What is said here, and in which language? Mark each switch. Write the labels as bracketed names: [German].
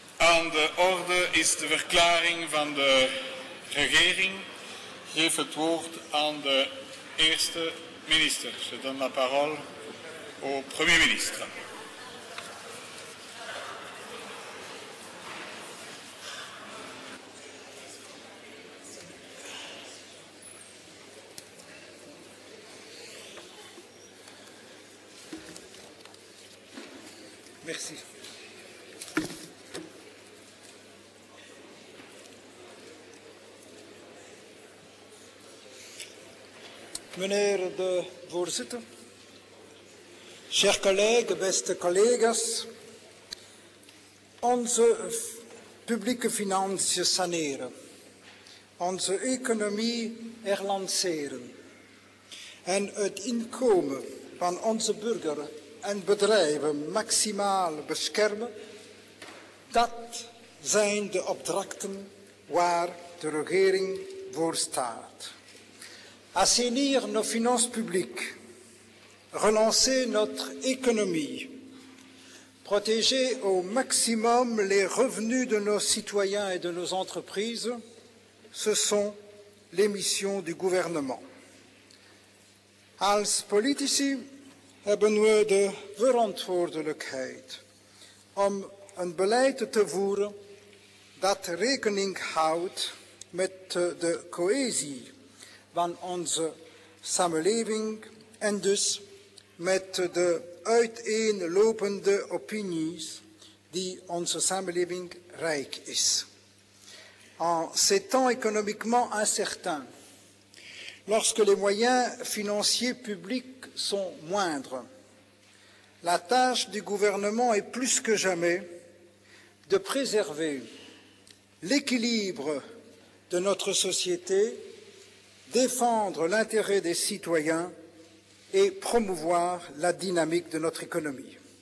[Dutch] Aan de orde is de verklaring van de regering. Ik geef het woord aan de eerste minister. [French] Je donne la parole au Premier ministre. Merci. [Dutch] Meneer de voorzitter, [French] chers collègues, [Dutch] beste collega's, onze publieke financiën saneren, onze economie herlanceren en het inkomen van onze burgers en bedrijven maximaal beschermen, dat zijn de opdrachten waar de regering voor staat. [French] Assainir nos finances publiques, relancer notre économie, protéger au maximum les revenus de nos citoyens et de nos entreprises, ce sont les missions du gouvernement. [Dutch] Als politici hebben we de verantwoordelijkheid om een beleid te voeren dat rekening houdt met de cohesie van onze samenleving en dus met de uiteenlopende opinies die onze samenleving rijk is. [French] En ces temps économiquement incertains, lorsque les moyens financiers publics sont moindres, la tâche du gouvernement est plus que jamais de préserver l'équilibre de notre société, défendre l'intérêt des citoyens et promouvoir la dynamique de notre économie.